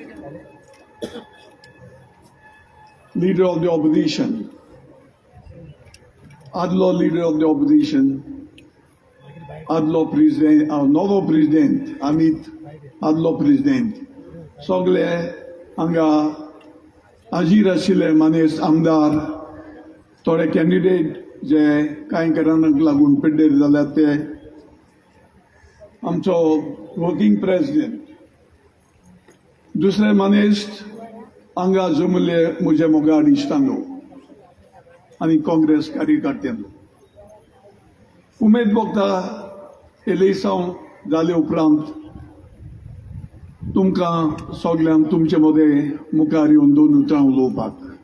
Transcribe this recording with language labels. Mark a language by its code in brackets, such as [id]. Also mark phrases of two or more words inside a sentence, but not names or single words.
[en] leader of the opposition, adlo leader of the opposition, adlo president, novo president, Amit, adlo president. [kok] Sogle anga ajir ashile manes amdar, थोडे कॅन्डिडेट जे कांय कारणांक लागून पिड्डेर जाल्यात ते आमचो [en] working president, [kok] दुसरे मनीस हांगा जमले म्हजे मोगाड इश्टांनो आनी काँग्रेस कार्यकर्त्यांनो, उमेद भोगता इलेक्शन जाले उपरांत तुमकां सगल्यांक तुमचे मदें मुखार येवन 2 उतरां उलोवपाक.